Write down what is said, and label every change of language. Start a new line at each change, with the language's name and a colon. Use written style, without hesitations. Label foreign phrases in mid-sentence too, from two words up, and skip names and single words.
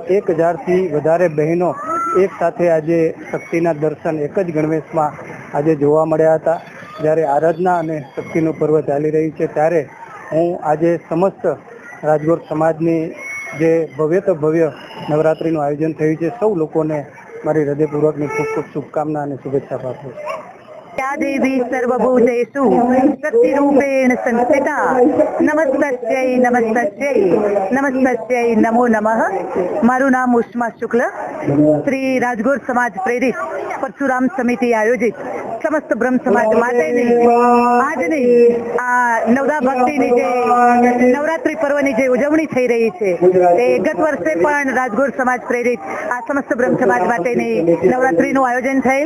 Gujarati: 1000થી વધારે બહેનો એક સાથે આજે શક્તિના દર્શન એક જ ગણવેશમાં આજે જોવા મળ્યા હતા. જ્યારે આરાધના અને શક્તિનું પર્વ ચાલી રહ્યું છે ત્યારે હું આજે સમસ્ત રાજગોર સમાજની જે ભવ્ય તો ભવ્ય નવરાત્રિનું આયોજન થયું છે સૌ લોકોને મારી હૃદયપૂર્વકની ખૂબ ખૂબ શુભકામના અને શુભેચ્છા પાઠવું છું.
Sanskrit: या देवी सर्वभूतेषु शक्तिरूपेण संस्थिता नमस्तस्यै नमस्तस्यै नमस्तस्यै नमो नमः.
Gujarati: મારું નામ ઉષ્મા શુક્લ, શ્રી રાજગોર સમાજ પ્રેરિત પરશુરામ સમિતિ આયોજિત સમસ્ત બ્રહ્મ સમાજ માટેની આજની આ નવદા ભક્તિની જે નવરાત્રિ પર્વની જે ઉજવણી થઈ રહી છે તે ગત વર્ષે પણ રાજગોર સમાજ પ્રેરિત આ સમસ્ત બ્રહ્મ સમાજ માટેની નવરાત્રિનું આયોજન થયેલ.